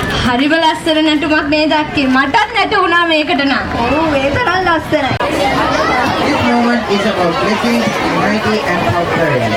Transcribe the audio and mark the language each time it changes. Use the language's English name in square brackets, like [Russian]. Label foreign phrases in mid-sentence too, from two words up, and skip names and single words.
[Sinhala] හරිම ලස්සන නැටුමක් මේ දැක්කේ. මටත් නැටුණා මේකට නම්. ඔව් ඒ තරම් ලස්සනයි. [English] This moment is about blessings, unity and prosperity.